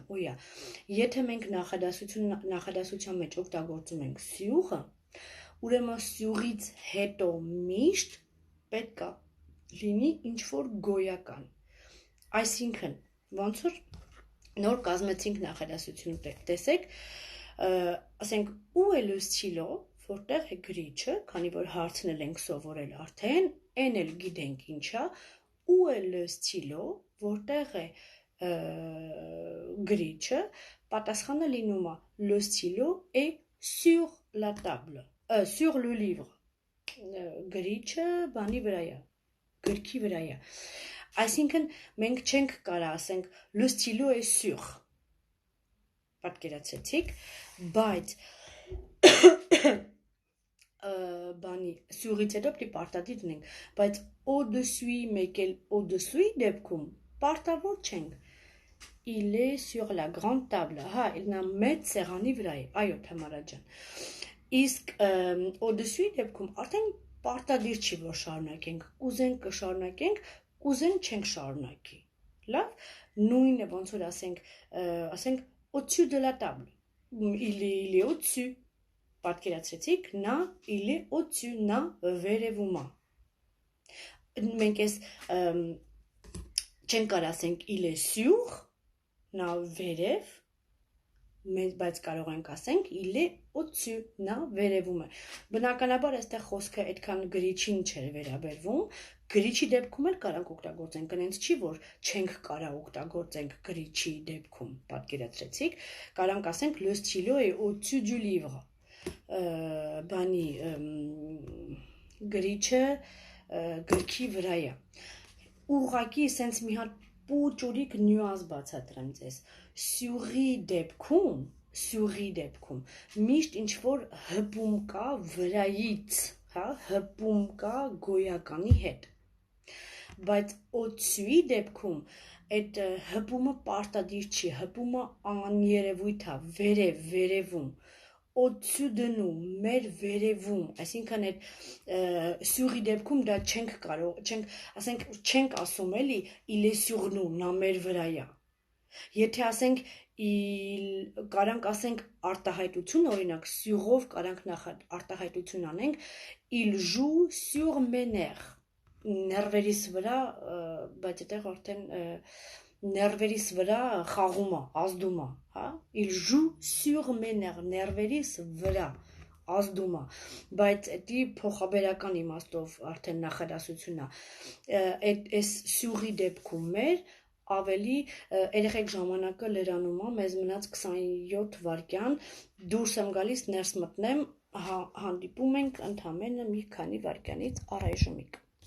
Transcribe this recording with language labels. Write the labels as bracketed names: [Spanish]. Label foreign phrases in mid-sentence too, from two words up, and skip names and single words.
[Armenian] ույա, եթե մենք նախադասության մեջ օգտագործում ենք sur-ը, ուրեմն sur-ից հետո միշտ պետք է լինի ինչ-որ գոյական, այսինքն, ոնց որ նոր կազմեցինք նախադասությունը, տեսեք, ասենք, [French] où est le stylo, [Armenian] որտեղ է գրիչը, քանի որ հարցնել ենք սովորել արդեն, են էլ գիտենք ինչա, [French] où est le stylo, [Armenian] որտեղ է գրիչը, պատասխանը լինում է, [French] le stylo est sur la table, sur le livre, [Armenian] գրիչը բանի վրա է, գրքի վրա է, այսինքն մենք չենք կարա ասենք [French] le stylo est sur, [Armenian] պատկերացեցիք, բայց բանի sur-ից հետո պիտի պարտադիր դնենք, բայց au-dessus մեկ էլ au-dessous դեպքում պարտավոր չենք, [French] il est sur la grande table, [Armenian] հա, նա մեծ սեղանի վրա է, այո Թամարա ջան, իսկ au-dessus դեպքում արդեն պարտադիր չի որ շարունակենք, կուզենք կշարունակենք, կուզեն չենք շարունակի, լավ, նույնը ոնց որ ասենք [French] au-dessus de la table, il est au-dessus, [Armenian] պատկերացրեցիք, նա [French] il est au-dessus, [Armenian] նա վերևում է, մենք ես չենք կար ասենք [French] il est sur, [Armenian] նա վերև, բայց կարող ենք ասենք [French] il est au-dessus, [Armenian] նա վերևում է, բնականաբար այստեղ խոսքը այդքան գրիչին չէր վերաբերվում, գրիչի դեպքում էլ կարանք օգտագործենք, կնենց չի, որ չենք կարա օգտագործենք գրիչի դեպքում, պատկերացրեցիք, կարանք ասենք [French] le stylo est au-dessus du livre, [Armenian] բանի գրիչը գրքի վրա է, ուղղակի սենց մի հատ պուճուրիկ նյուանս բացատրեմ ձեզ, sur-ի դեպքում, միշտ ինչ-որ հպում կա վրայից, հպում կա գոյականի հետ, բայց au-dessus-ի դեպքում, այդ հպումը պարտադիր չի, հպումը աներևույթ է, վերևում, [French] au-dessus de nous, [Armenian] մեր վերևում, այսինքն այդ sur-ի դեպքում դա չենք կարող, չենք ասում էլի, [French] il est sur nous, [Armenian] նա մեր վրա է, եթե ասենք, կարանք ասենք արտահայտություն, օրինակ, sur-ով կարանք արտահայտություն անենք, [French] il joue sur mes nerfs, [Armenian] ներվերիս վրա, բայց այդեղ արդեն ներվերիս վրա խաղում է, ազդում է, [French] il joue sur mes nerfs, [Armenian] ներվերիս վրա, ազդում է, բայց դա փոխաբերական իմաստով արդեն նախադասություն է, այս սյուղի դեպքում ավելի երեխեք ժամանակը լրանում է, մեզ մնաց 27 վայրկյան, դուրս եմ գալիս, ներս մտնեմ, հանդիպում ենք ընդամենը մի քանի վայրկյանից առայժմիկ։